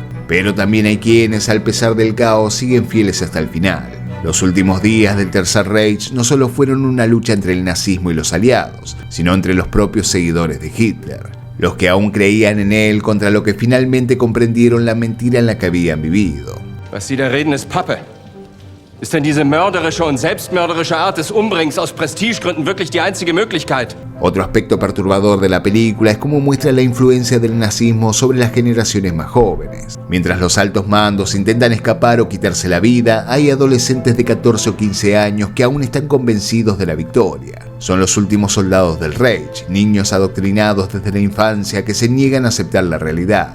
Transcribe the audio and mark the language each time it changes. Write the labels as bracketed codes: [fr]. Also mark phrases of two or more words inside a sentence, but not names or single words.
[es] Pero también hay quienes, al pesar del caos, siguen fieles hasta el final. Los últimos días del Tercer Reich no solo fueron una lucha entre el nazismo y los aliados, sino entre los propios seguidores de Hitler, los que aún creían en él contra lo que finalmente comprendieron la mentira en la que habían vivido. [de] Was Sie da reden, ist Pappe. Ist denn diese mörderische und selbstmörderische Art des Umbringens aus Prestigegründen wirklich die einzige Möglichkeit? [es] Otro aspecto perturbador de la película es cómo muestra la influencia del nazismo sobre las generaciones más jóvenes. Mientras los altos mandos intentan escapar o quitarse la vida, hay adolescentes de 14 o 15 años que aún están convencidos de la victoria. Son los últimos soldados del Reich, niños adoctrinados desde la infancia que se niegan a aceptar la realidad.